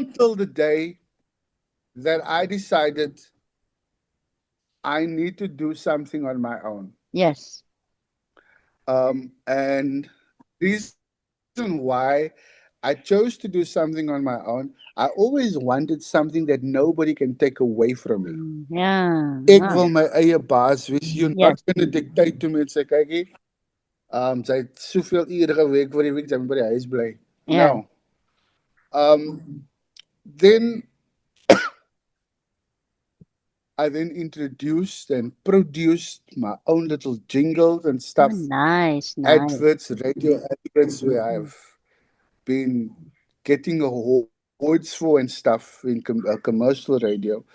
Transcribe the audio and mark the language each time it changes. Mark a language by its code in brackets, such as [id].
[en] until the day that I decided I need to do something on my own. Yes. And reason why I chose to do something on my own, I always wanted something that nobody can take away from me. Yeah. [af] Ek wil my eie baas wees. [en] You're not Yes. going to dictate to me and say, [af] kykie, sy het soveel ure gewerk vir die week, sy moet by die huis bly. [en] No. Yeah. Then I then introduced and produced my own little jingles and Oh, stuff, nice. Nice. adverts, radio adverts, where I've been getting awards for and stuff in commercial radio.